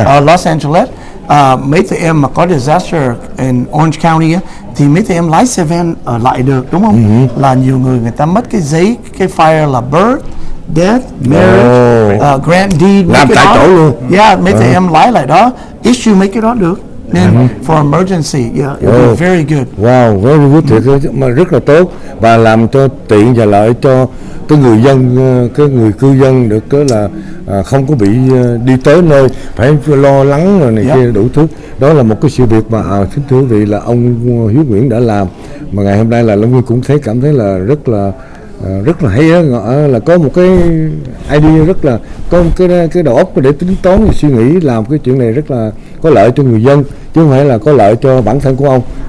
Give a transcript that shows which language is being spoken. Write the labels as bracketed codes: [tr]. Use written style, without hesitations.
[vi] Los Angeles, mấy tụi em mà có disaster in Orange County á, thì mấy tụi em lái xe van ở lại được, đúng không? Là nhiều người ta mất cái giấy, cái fire là birth, death, marriage, grant deed, làm tại chỗ luôn. Mấy tụi em lái lại đó, issue mấy cái đó được. [en] And for emergency, yeah, it would be very good. Wow, very good, [vi] thiệt mà rất là tốt và làm cho tiện và lợi cho cái người dân, cái người cư dân được cái là không có bị đi tới nơi phải lo lắng rồi này kia đủ thứ. Đó là một cái sự việc mà kính thưa quý vị là ông Hiếu Nguyễn đã làm mà ngày hôm nay là Long Nguyên cũng cảm thấy là rất là hay á, là có một cái idea rất là có một cái đầu óc để tính toán và suy nghĩ làm cái chuyện này rất là có lợi cho người dân chứ không phải là có lợi cho bản thân của ông.